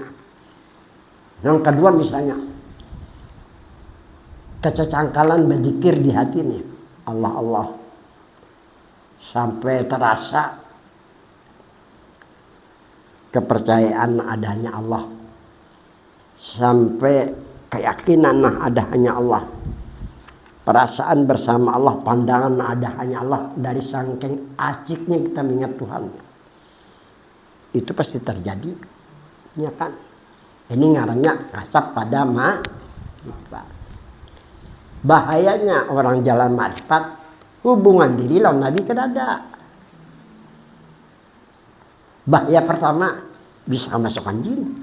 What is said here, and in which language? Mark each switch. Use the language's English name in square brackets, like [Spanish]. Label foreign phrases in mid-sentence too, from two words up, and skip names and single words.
[Indonesian] Yang kedua misalnya kecacangkalan berzikir di hati nih, Allah Allah sampai terasa kepercayaan adanya Allah, sampai keyakinan ada hanya Allah. Perasaan bersama Allah, pandangan ada hanya Allah, dari saking asiknya kita mengingat Tuhan. Itu pasti terjadi, ya kan? [Banjar] Ini ngarannya kasab pada ma'rifat. Bahayanya orang jalan ma'rifat, hubungan diri lawan Nabi kedada. [Indonesian] Bahaya pertama, bisa masukkan jin.